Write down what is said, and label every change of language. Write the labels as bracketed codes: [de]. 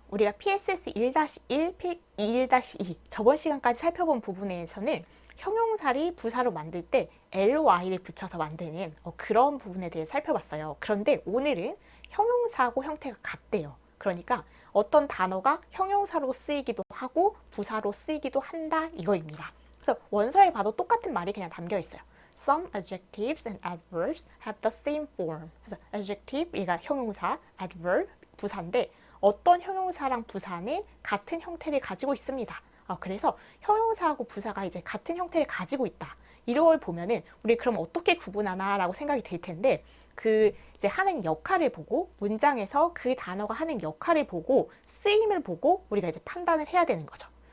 [ko] 우리가 PSS 1-1, 1-2 저번 시간까지 살펴본 부분에서는 형용사를 부사로 만들 때 ly를 붙여서 만드는 그런 부분에 대해 살펴봤어요. 그런데 오늘은 형용사하고 형태가 같대요. 그러니까 어떤 단어가 형용사로 쓰이기도 하고 부사로 쓰이기도 한다 이거입니다. 그래서 원서에 봐도 똑같은 말이 그냥 담겨 있어요. [en] Some adjectives and adverbs have the same form. [ko] 그래서 adjective, 얘가 형용사, adverb, 부사인데 어떤 형용사랑 부사는 같은 형태를 가지고 있습니다. 그래서 형용사하고 부사가 이제 같은 형태를 가지고 있다. 이런 걸 보면은 우리 그럼 어떻게 구분하나라고 생각이 들 텐데 그 이제 하는 역할을 보고 문장에서 그 단어가 하는 역할을 보고 쓰임을 보고 우리가 이제 판단을 해야 되는 거죠.